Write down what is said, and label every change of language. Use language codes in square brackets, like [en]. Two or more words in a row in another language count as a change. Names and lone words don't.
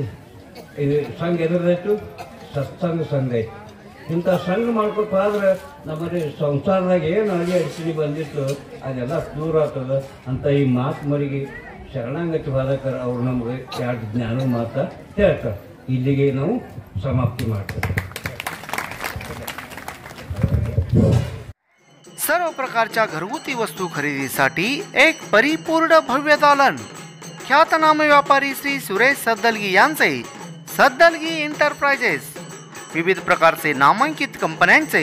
[kn] ಇದು ಸಂಘ ಎದುರಾಯ್ತು, ಸತ್ಸಂಗ ಸಂಘ ಐತಿ. ಇಂಥ ಸಂಘ ಮಾಡ್ಕೊತ ಆದ್ರೆ ನಮ್ಮಲ್ಲಿ ಸಂಸಾರದಾಗ ಏನು ಅಡಚಣೆ ಬಂದಿತ್ತು ಅದೆಲ್ಲ ದೂರ ಆಗ್ತದ ಅಂತ ಈ ಮಾತು ಮರಿಗೆ ಶರಣಾಗತಿ ಬಾಧಕರ ಅವ್ರು ನಮಗೆ 2 ಜ್ಞಾನ ಮಾತು ಹೇಳ್ತಾರೆ. ಇಲ್ಲಿಗೆ ನಾವು समाप्ति ಮಾಡ್ತೇವೆ. [mr] सर्व प्रकारच्या घरगुती वस्तू खरेदीसाठी एक परिपूर्ण भव्य दालन. ख्यातनाम व्यापारी श्री सुरेश सद्दलगी यांचे सद्दलगी एंटरप्राइजेस विविध प्रकारचे नामांकित कंपन्यांचे